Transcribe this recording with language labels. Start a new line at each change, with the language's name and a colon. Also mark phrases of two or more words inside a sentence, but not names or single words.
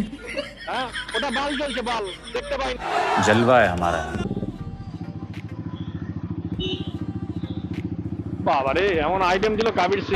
Bangla: হ্যাঁ ওটা বাল জ্বলছে, বাল দেখতে পাই না।
Hindi: जलवा है हमारा।
Bangla: বাবা রে, এমন আইটেম দিল কাবির সিং।